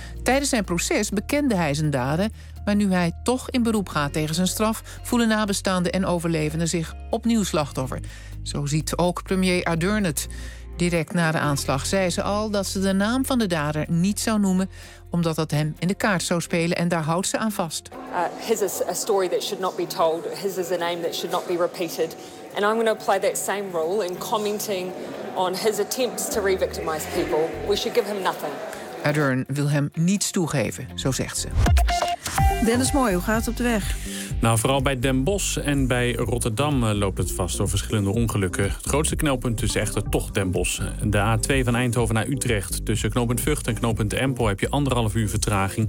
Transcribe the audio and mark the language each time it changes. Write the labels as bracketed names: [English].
[Dutch] Tijdens zijn proces bekende hij zijn daden, maar nu hij toch in beroep gaat tegen zijn straf, voelen nabestaanden en overlevenden zich opnieuw slachtoffer. Zo ziet ook premier Ardern het. Direct na de aanslag zei ze al dat ze de naam van de dader niet zou noemen, omdat dat hem in de kaart zou spelen en daar houdt ze aan vast. [English] His is a story that should not be told. His is a name that should not be repeated. And I'm going to apply that same rule in commenting on his attempts to re-victimize people. We should give him nothing. [Dutch] Ardern wil hem niets toegeven, zo zegt ze. Dennis Mooij, hoe gaat het op de weg? Nou, vooral bij Den Bosch en bij Rotterdam loopt het vast door verschillende ongelukken. Het grootste knelpunt is echter toch Den Bosch. De A2 van Eindhoven naar Utrecht. Tussen knooppunt Vught en knooppunt Empel heb je 1,5 uur vertraging.